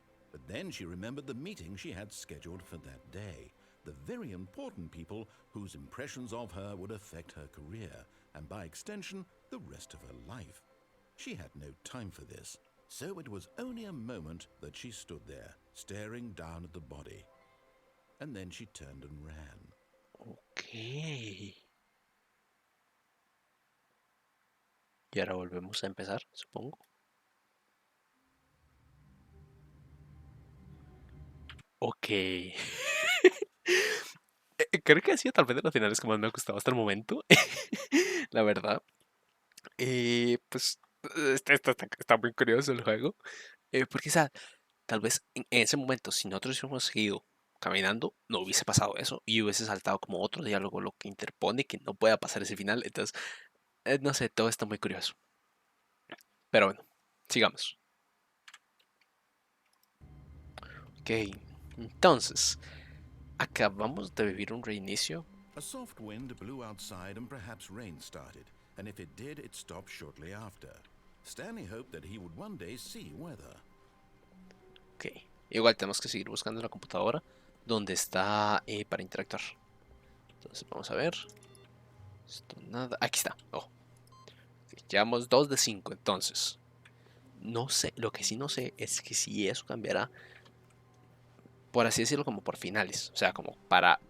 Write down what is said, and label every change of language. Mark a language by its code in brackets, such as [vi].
[en] But then she remembered the meeting she had scheduled for that day, the very important people whose impressions of her would affect her career, and by extension, the rest of her life. She had no time for this, so it was only a moment that she stood there, staring down at the body. And then she turned and ran. [es] Ok. Y ahora volvemos a empezar, supongo. Ok. Creo que ha sido tal vez de los finales que más me ha gustado hasta el momento. La verdad. Pues está muy curioso el juego. Porque, o sea, tal vez en ese momento, si nosotros hubiésemos seguido caminando, no hubiese pasado eso. Y hubiese saltado como otro diálogo, lo que interpone que no pueda pasar ese final. Entonces, no sé, todo está muy curioso. Pero bueno, sigamos. Ok, entonces, acabamos de vivir un reinicio. [en] A soft wind blew outside and perhaps rain started, and if it did, it stopped shortly after. Stanley hoped that he would one day see weather. [es] Ok, igual tenemos que seguir buscando en la computadora donde está para interactuar. Entonces vamos a ver. Esto nada. Aquí está. Oh. Okay, Llevamos 2 de 5, entonces. No sé, lo que sí no sé es que si eso cambiará, por así decirlo, como por finales. O sea, como para...